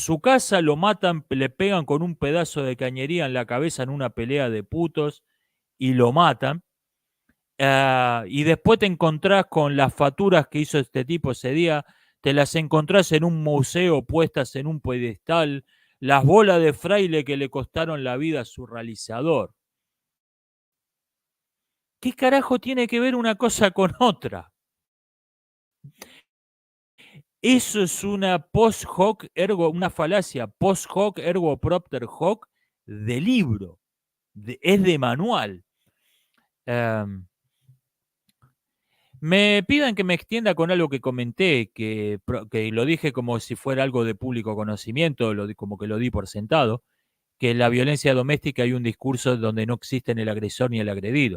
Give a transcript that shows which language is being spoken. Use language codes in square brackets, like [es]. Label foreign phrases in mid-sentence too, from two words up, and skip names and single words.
[es] su casa lo matan, le pegan con un pedazo de cañería en la cabeza en una pelea de putos y lo matan, y después te encontrás con las facturas que hizo este tipo ese día, te las encontrás en un museo puestas en un pedestal, las bolas de fraile que le costaron la vida a su realizador. ¿Qué carajo tiene que ver una cosa con otra? Eso es una [la] post hoc ergo, [es] una falacia [la] post hoc ergo propter hoc [es] de libro, es de manual. Em, Me piden que me extienda con algo que comenté, que lo dije como si fuera algo de público conocimiento, como que lo di por sentado, que en la violencia doméstica hay un discurso donde no existen el agresor ni el agredido.